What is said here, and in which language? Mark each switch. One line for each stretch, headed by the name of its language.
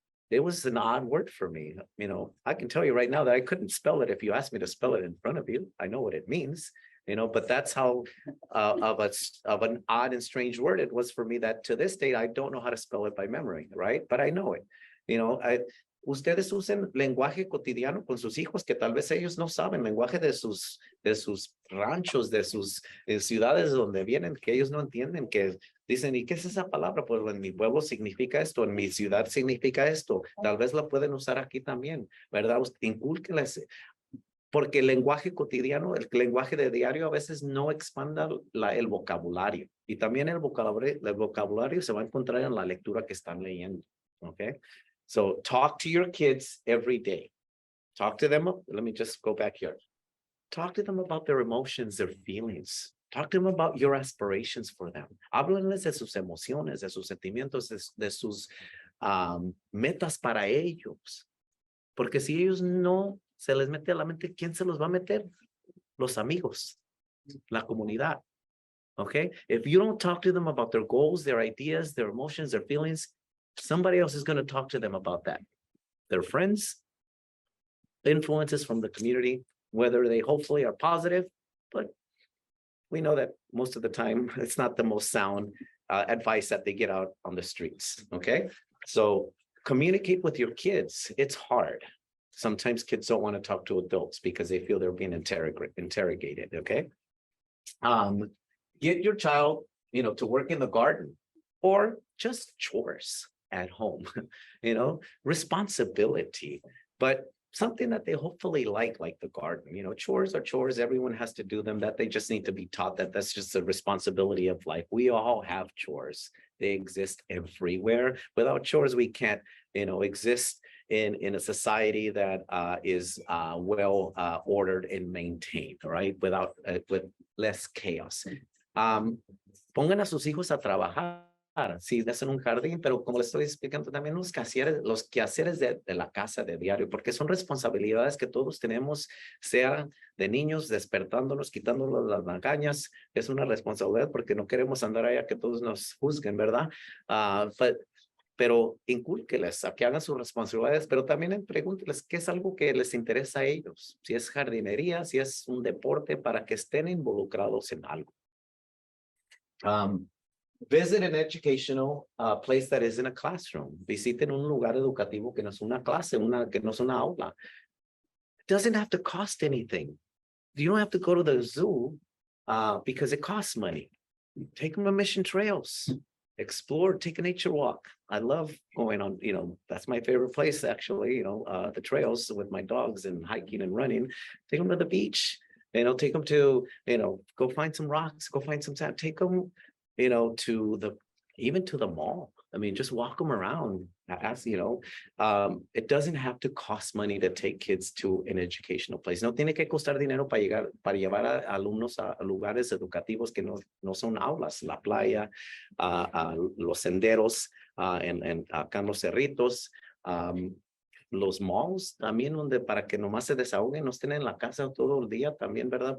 English: It was an odd word for me. I can tell you right now that I couldn't spell it if you asked me to spell it in front of you. I know what it means, but that's how of an odd and strange word it was for me, that to this day, I don't know how to spell it by memory, right? But I know it.
Spanish: Ustedes usen lenguaje cotidiano con sus hijos que tal vez ellos no saben, lenguaje de sus ranchos, de sus ciudades donde vienen, que ellos no entienden, que dicen, ¿y qué es esa palabra? Pues en mi pueblo significa esto, en mi ciudad significa esto, tal vez la pueden usar aquí también, ¿verdad? Incúlquenles, porque el lenguaje cotidiano, el lenguaje de diario a veces no expanda el vocabulario, y también el vocabulario se va a encontrar en la lectura que están leyendo, ¿ok?
English: So talk to your kids every day. Talk to them. Let me just go back here. Talk to them about their emotions, their feelings. Talk to them about your aspirations for them.
Spanish: Háblenles de sus emociones, de sus sentimientos, de sus metas para ellos. Porque si ellos no se les mete a la mente, ¿quién se los va a meter? Los amigos, la comunidad.
English: Okay? If you don't talk to them about their goals, their ideas, their emotions, their feelings, somebody else is going to talk to them about that. Their friends, influences from the community, whether they hopefully are positive, but we know that most of the time it's not the most sound advice that they get out on the streets. Okay? So communicate with your kids. It's hard. Sometimes kids don't want to talk to adults because they feel they're being interrogated. Okay? Get your child, to work in the garden or just chores at home, responsibility, but something that they hopefully like the garden. Chores are chores. Everyone has to do them. That they just need to be taught that that's just a responsibility of life. We all have chores. They exist everywhere. Without chores, we can't, exist in a society that is well ordered and maintained, right? With less chaos.
Spanish: Pongan a sus hijos a trabajar. Sí, hacen un jardín, pero como les estoy explicando también los quehaceres de la casa de diario, porque son responsabilidades que todos tenemos, sea de niños, despertándonos, quitándonos las magañas, es una responsabilidad porque no queremos andar allá que todos nos juzguen, ¿verdad? Pero incúlqueles a que hagan sus responsabilidades, pero también pregúnteles qué es algo que les interesa a ellos, si es jardinería, si es un deporte, para que estén involucrados en algo.
English: Visit an educational place that isn't a classroom.
Spanish: Visiten un lugar educativo que no es una clase, que no es una aula.
English: It doesn't have to cost anything. You don't have to go to the zoo because it costs money. Take them to Mission Trails. Explore, take a nature walk. I love going on, that's my favorite place, actually, the trails with my dogs and hiking and running. Take them to the beach, take them to, go find some rocks, go find some sand, take them, even to the mall. I mean, just walk them around. It doesn't have to cost money to take kids to an educational place.
Spanish: No tiene que costar dinero para llevar a alumnos a lugares educativos que no son aulas, la playa, los senderos, acá en los cerritos, los malls también, donde para que nomás se desahoguen, no estén en la casa todo el día también, ¿verdad?